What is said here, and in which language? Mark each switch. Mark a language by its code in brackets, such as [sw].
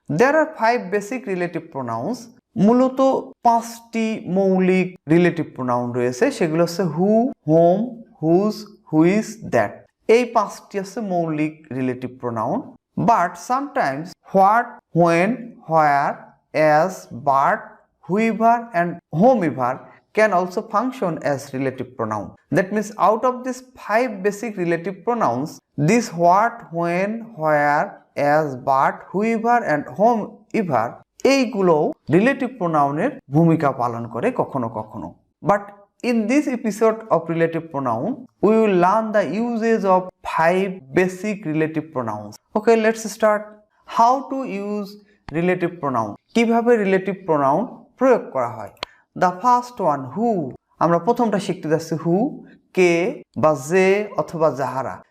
[en] There are 5 basic relative pronouns. [bn] মূলত 5টি মৌলিক রিলেটিভ প্রোনাউন রয়েছে, সেগুলো হচ্ছে হু, হোম, হুজ, হুইজ, দ্যাট। এই 5টি হচ্ছে মৌলিক relative pronoun. [en] But sometimes what, when, where, as, but, whoever and whomever can also function as relative pronoun. That means out of these 5 basic relative pronouns, this what, when, where, as, but, whoever and whomever [bn] এইগুলো relative প্রোনাউনের ভূমিকা পালন করে কখনো কখনো। [en] But in this episode of relative pronoun we will learn the uses of 5 basic relative pronouns. Okay, let's start. How to use relative pronoun, [bn] কিভাবে relative pronoun প্রয়োগ করা হয়। [en] the first one, [bn] হু। আমরা প্রথমটা শিখতে যাচ্ছি হু, কে বা যে অথবা যাহারা।